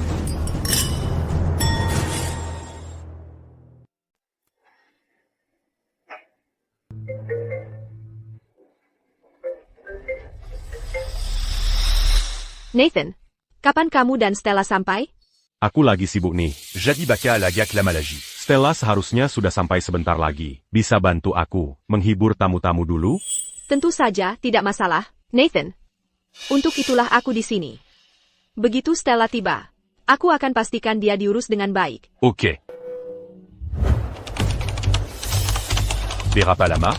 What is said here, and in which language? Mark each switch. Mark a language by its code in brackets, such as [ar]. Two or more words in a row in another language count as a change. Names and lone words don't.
[id] Nathan, kapan kamu dan Stella sampai? Aku lagi sibuk nih. Jadi Baka lagak la maladie. Stella seharusnya sudah sampai sebentar lagi. Bisa bantu aku menghibur tamu-tamu dulu? Tentu saja, tidak masalah, Nathan. Untuk itulah aku di sini. Begitu Stella tiba, aku akan pastikan dia diurus dengan baik. Ok. Berapa lama?